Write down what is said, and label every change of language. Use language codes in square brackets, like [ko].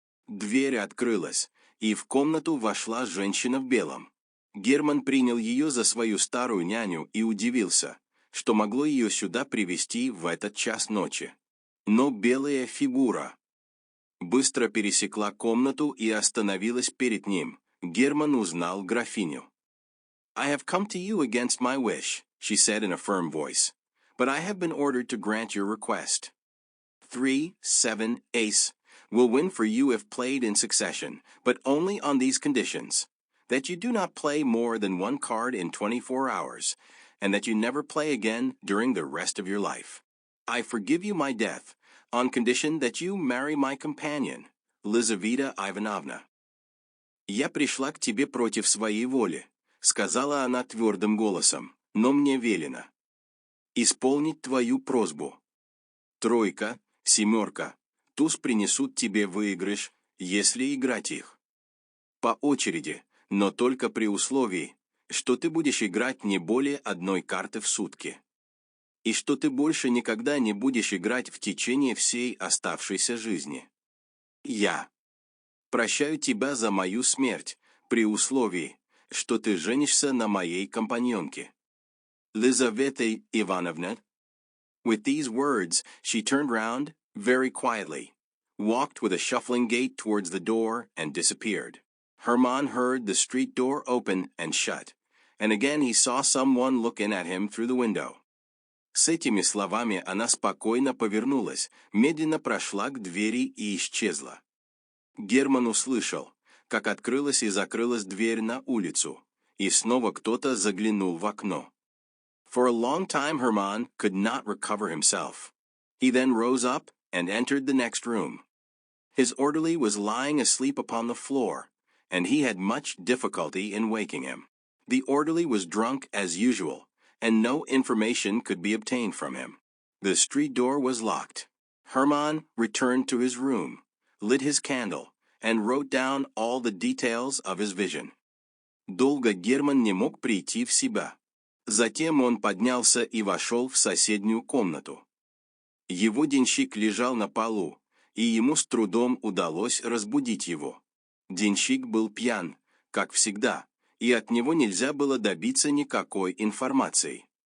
[ru] Дверь открылась, и в комнату вошла женщина в белом. Герман принял ее за свою старую няню и удивился, что могло ее сюда привести в этот час ночи. Но белая фигура быстро пересекла комнату и остановилась перед ним. Герман узнал графиню. [en] I have come to you against my wish, she said in a firm voice, but I have been ordered to grant your request. 3, 7, ace will win for you if played in succession, but only on these conditions: that you do not play more than one card in 24 hours, and that you never play again during the rest of your life. I forgive you my death, on condition that you marry my companion, Lizaveta Ivanovna. [ru] «Я пришла к тебе против своей воли», — сказала она твердым голосом, — «но мне велено исполнить твою просьбу. Тройка, семерка, туз принесут тебе выигрыш, если играть их. По очереди, но только при условии, что ты будешь играть не более одной карты в сутки. И что ты больше никогда не будешь играть в течение всей оставшейся жизни. Я прощаю тебя за мою смерть, при условии, что ты женишься на моей компаньонке, Lizaveta Ivanovna». [en] With these words, she turned round, very quietly, walked with a shuffling gait towards the door, and disappeared. Herman heard the street door open and shut, and again he saw someone look in at him through the window. [ru] С этими словами она спокойно повернулась, медленно прошла к двери и исчезла. Герман услышал, как открылась и закрылась дверь на улицу, и снова кто-то заглянул в окно. [en] For a long time Herman could not recover himself. He then rose up and entered the next room. His orderly was lying asleep upon the floor, and he had much difficulty in waking him. The orderly was drunk as usual, and no information could be obtained from him. The street door was locked. Herman returned to his room, lit his candle, and wrote down all the details of his vision. [ru] Долго Герман не мог прийти в себя. Затем он поднялся и вошел в соседнюю комнату. Его денщик лежал на полу, и ему с трудом удалось разбудить его. Денщик был пьян, как всегда, и от него нельзя было добиться никакой информации.